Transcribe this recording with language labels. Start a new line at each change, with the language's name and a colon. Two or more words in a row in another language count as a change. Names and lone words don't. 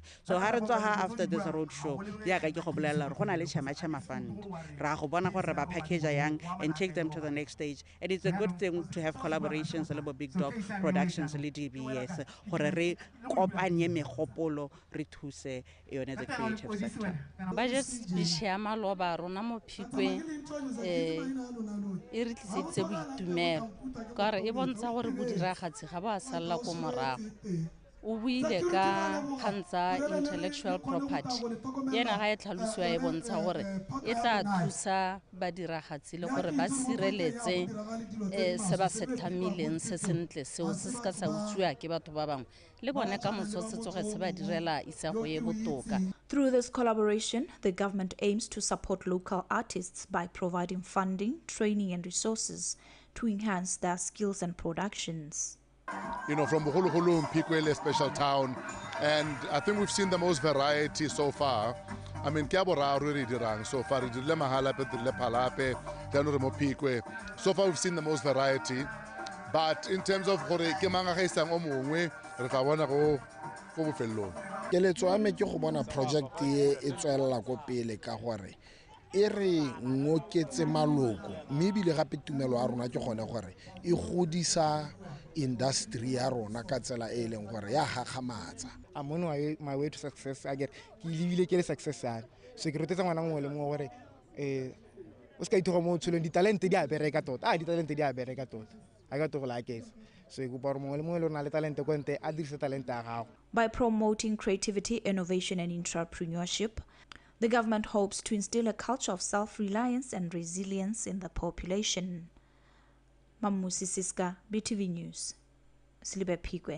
English: So after this road show, package and take them to the next stage. And it's a good thing to have collaborations with Big Dog Productions, DBS, the creative sector.
Tswana: E re tlisitse boitumelo ka re e bontsha gore bodiragatsi ga ba sala ko morago o buile ka kgantsa
English: intellectual property
Tswana: yena ga e tlhalosiwa e bontsha gore e tla thusa badiragatsi le gore ba sireletse se ba se tlhamileng se sentle seo se ska sa utswiwa ke batho ba bangwe le bone ka moso se tsoge se ba direla isago ye botoka.
English: Through this collaboration, the government aims to support local artists by providing funding, training and resources to enhance their skills and productions. You know, from Bukhulu Mpikwele special town, and I think we've seen the most variety so far. I mean, Kiabora already dirang so far. So far, we've seen the most variety. But in terms of
Tswana: keletso a me ke go bona project e tswela go pele ka gore e re ngoketse maloko mme bile gape tumelo a rona ke gone gore e godisa industry ya rona ka tsela e leng gore ya gagamatsa.
English: I'm on my way to success. I get
Tswana: ke libile ke le success ya so ke rotetse ngwana mongwe le mongwe gore o ska ithoga mo tshuleng di talent di a bereka tota di talent di a bereka tota
English: I got to like it. By promoting creativity, innovation and entrepreneurship, the government hopes to instill a culture of self-reliance and resilience in the population. Mamusi Siska, BTV News, Silibepikwe.